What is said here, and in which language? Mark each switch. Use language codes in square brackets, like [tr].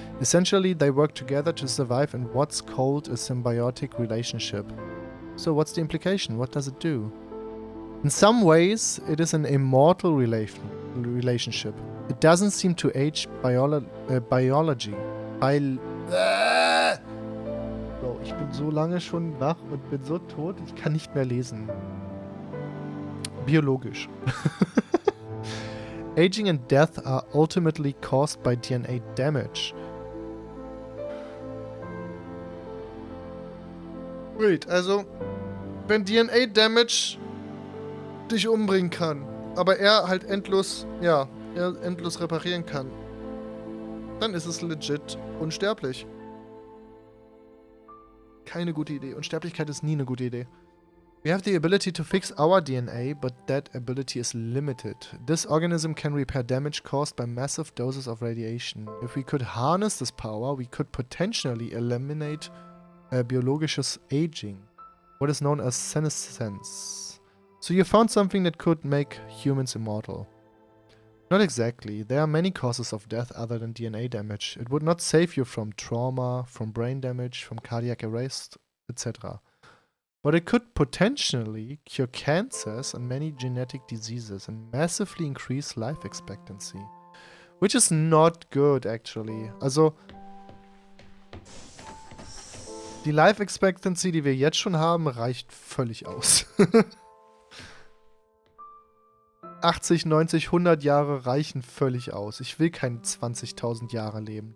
[en] Essentially, they work together to survive in what's called a symbiotic relationship. So what's the implication? What does it do? In some ways, it is an immortal relationship. It doesn't seem to age biology. [de] Bro, ich bin so lange schon wach und bin so tot, ich kann nicht mehr lesen. Biologisch. [en] Aging and death are ultimately caused by DNA damage. [de] Wait, also, wenn DNA Damage dich umbringen kann, aber er halt endlos reparieren kann, dann ist es legit unsterblich. Keine gute Idee. Unsterblichkeit ist nie eine gute Idee. [en] We have the ability to fix our DNA, but that ability is limited. This organism can repair damage caused by massive doses of radiation. If we could harness this power, we could potentially eliminate biologisches aging, what is known as senescence. So you found something that could make humans immortal. Not exactly. There are many causes of death other than DNA damage. It would not save you from trauma, from brain damage, from cardiac arrest, etc. But it could potentially cure cancers and many genetic diseases and massively increase life expectancy. Which is not good, actually. [de] Also, die Life Expectancy, die wir jetzt schon haben, reicht völlig aus. 80, 90, 100 Jahre reichen völlig aus. Ich will keine 20.000 Jahre leben.